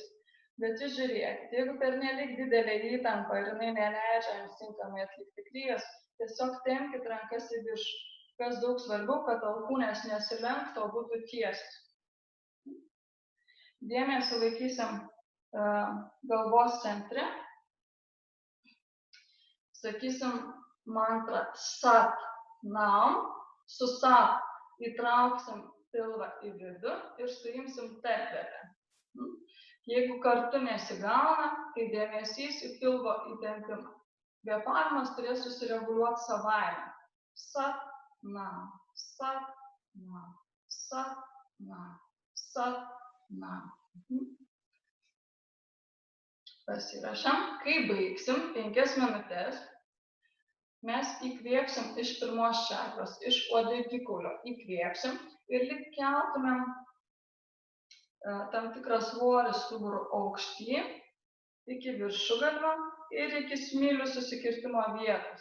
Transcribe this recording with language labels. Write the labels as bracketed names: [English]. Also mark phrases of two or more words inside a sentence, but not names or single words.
[Lithuanian] Bet jūs žiūrėkit, jeigu pernelyg didelė įtampa ir jinai neleidžia jums tinkamai atlikti kryjas, tiesiog tempkit rankas į viršų. Kas daug svarbiau, kad alkūnės nesilenktų, o būtų tiesios. Dėmesį laikysim galvos centre. Sakysim mantrą [Punjabi] ਸਤਿ ਨਾਮ, [Lithuanian] su sat įtrauksim pilvą į vidų ir suimsim tarpvietę. Jeigu kartu nesigauna, tai dėmesys į pilvo įtempimą. Kvėpavimas turės susireguliuoti savaime. [Punjabi] ਸਤਿ ਨਾਮ, ਸਤਿ ਨਾਮ, ਸਤਿ ਨਾਮ, ਸਤਿ ਨਾਮ. [Lithuanian] Pasirašam. Kai baigsim 5 minutės, mes įkvėpsim iš pirmos čakros, iš uodegikaulio įkvėpsim ir lyg keltumėm tam tikrą svorį stuburo aukštyn iki viršugalvio ir iki smilių susikirtimo vietos.